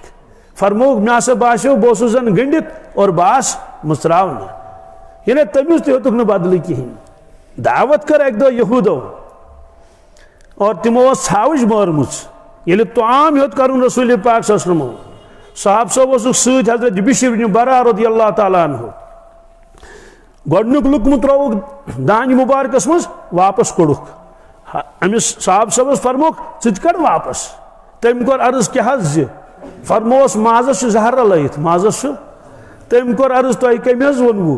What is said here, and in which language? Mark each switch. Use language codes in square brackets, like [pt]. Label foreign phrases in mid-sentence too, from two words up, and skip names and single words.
[ks] فرموکھ مےٚ ہسا باسیو بہٕ اوسُس زن گٔنڈِتھ اور بہٕ آس مٕژراونہٕ. یعنی تٔمِس تہِ ہیوٚتُکھ نہٕ بدلہٕ کِہینۍ. دعوت کٔر اکہِ دۄہ یہوٗدو اور تِمو ٲس ژھاوٕج مٲرمٕژ. ییٚلہِ طعام ہیوٚت کرُن رسول پاک [ar] صلی اللہ علیہ وسلمو، [ks] صاحب صٲب اوسُکھ سۭتۍ حضرت بشر بن برا [ar] رضی اللہ تعالیٰ عنہ. [ks] گۄڈنیُک لُقمہٕ ترٛووُکھ دانہِ مُبارکس منٛز، واپس کوٚڑُکھ. أمِس صاحب صٲبس فرموکھ ژٕ تہِ کڑ واپس. تٔمۍ کوٚر عرض کیٛاہ حظ زِ؟ فرمووس مازس چھُ زہر رلٲیِتھ، مازس چھُ. تٔمۍ کوٚر عرض تۄہہِ کٔمۍ حظ ووٚنوُ؟